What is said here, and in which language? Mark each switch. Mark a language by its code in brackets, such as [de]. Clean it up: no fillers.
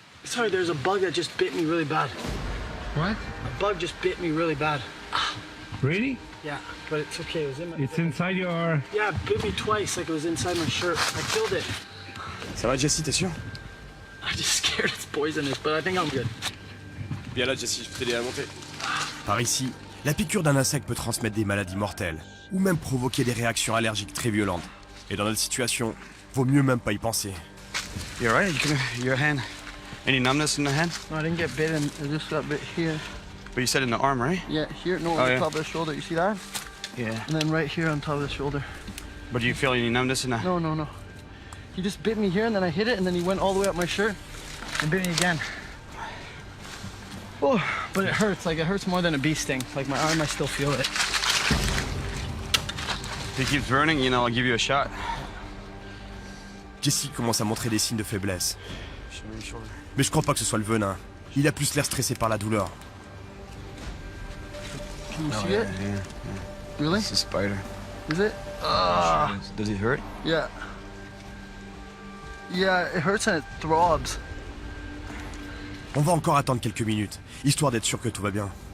[en] Sorry, there's a bug that just bit me really bad. What? A bug just bit me really bad. Really? Yeah, but it's okay. It was in my. It's inside your... Yeah, it bit me twice, like it was inside my shirt. I killed it. [fr] Ça va, Jesse, t'es sûr? [en] I'm just scared it's poisonous, but I think I'm good. [fr] Viens là, Jesse, je peux t'aider à monter. Par ici, la piqûre d'un insecte peut transmettre des maladies mortelles, ou même provoquer des réactions allergiques très violentes. Et dans notre situation, vaut mieux même pas y penser. [en] You alright? Your hand. Any numbness in the hand? No, I didn't get bitten. I just got bit here. But you said in the arm, right? Yeah, here. No, Oh, on the yeah. top of the shoulder. You see that? Yeah. And then right here on top of the shoulder. But do you feel any numbness in the... No, no, no. He just bit me here, and then I hit it, and then he went all the way up my shirt and bit me again. Oh, but it hurts. Like, it hurts more than a bee sting. Like, my arm, I still feel it. If it keeps burning, you know, I'll give you a shot. [fr] Jesse commence à montrer des signes de faiblesse. Mais je crois pas que ce soit le venin. Il a plus l'air stressé par la douleur. [en] Can you see it? Really? It's a spider. Is it? Does it hurt? Yeah. Yeah, it hurts and it throbs. [fr] On va encore attendre quelques minutes, histoire d'être sûr que tout va bien.